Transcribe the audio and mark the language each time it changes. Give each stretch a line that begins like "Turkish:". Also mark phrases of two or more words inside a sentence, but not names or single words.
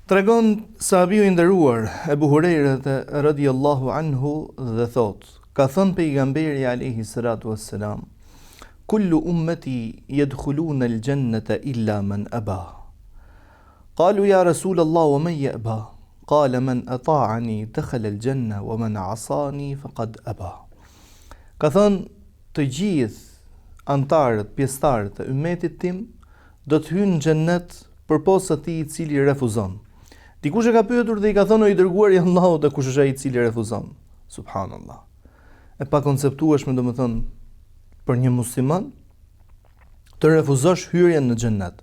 Albanian: Tregon sahabiu i nderuar Ebu Hurajra
Arabic: رضي الله عنه
Albanian: dhe thot, ka thënë pejgamberi
Arabic: عليه الصلاة والسلام, كل أمتي يدخلون الجنة إلا من أبى. قالوا يا رسول الله ومن يأبى? قال من أطاعني دخل الجنة ومن عصاني فقد أبى.
Albanian: Ka thënë të gjithë antarët, pjesëtarët e ummetit tim do të hyjnë në xhennet përposë atij i cili refuzon. Dikush e ka pyetur dhe i ka thënë o i dërguari i Allahut, dhe kush është ai i cili refuzon? Subhanallah. E pa konceptueshme domethënë për një musliman të refuzosh hyrjen në xhennet.